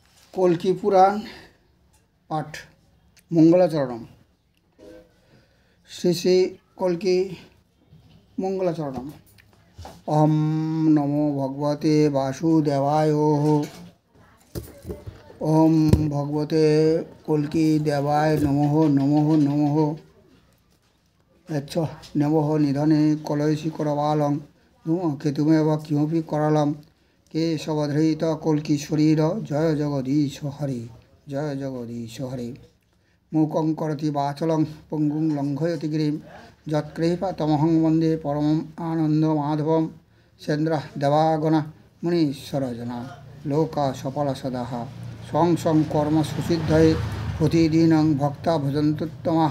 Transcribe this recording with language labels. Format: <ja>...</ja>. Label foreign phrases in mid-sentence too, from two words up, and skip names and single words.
<sa>কল্কি পুরাণ পাঠ মঙ্গলাচরণম। শ্রী শ্রী কল্কি মঙ্গলাচরণম। অহম নমো ভগবতে বাসুদেবায়। ওম ভগবতে কল্কি দেবায় নমঃ নমঃ নমঃ। নমঃ নিধনে কলয়সি করবালং কেতুমেব কিমপি করালম কেশবধৃত কল্কি শরীর। জয় জগদীশ হরে, জয় জগদীশ হরে। মূকং করতি বাচলং পঙ্গুং লঙ্ঘয়তি গিরিম যৎকৃপাতমহং বন্দে পরমম আনন্দমাধবম। সেন্দ্রঃ দেবাগণা মুনীশ্বরজনা লোকা সফল সদাঃ স্বং স্বং কর্ম সুসিদ্ধয়ে প্রতিদিনং ভক্তা ভজন্ত্যুত্তমাঃ।</sa>